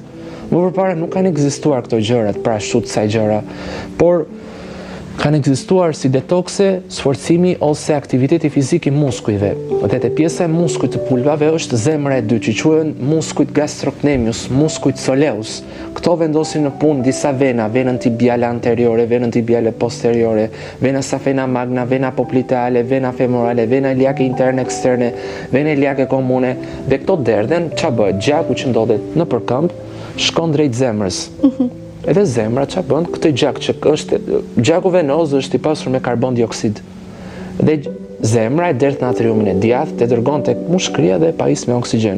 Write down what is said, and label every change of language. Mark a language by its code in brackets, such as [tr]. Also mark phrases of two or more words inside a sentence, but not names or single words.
[sq] Më përpara nuk kanë ekzistuar këto gjërat, pra shut sa gjëra, por kanë ekzistuar si detokse, sforcimi ose aktiviteti fizik i muskujve. Dhe te pjesa e muskujt të pulpave është zemra e dytë, që quhen muskujt gastrocnemius, muskujt soleus. Këto vendosin në punë disa vena, venën tibiale anteriore, venën tibiale posteriore, vena safena magna, vena popliteale, vena femorale, vena iliake interne eksterne, vena iliake komune. Dhe këto derdhen, ç'a bëhet? Gjaku që ndodhet nëpër këmbë shkon drejt zemrës. Edhe zemra që bën këtë gjak që është gjaku venoz është i pasur me karbon dioksid. Dhe zemra e derdh natriumin e djathtë e dërgon tek mushkëria dhe pajis me oksigjen.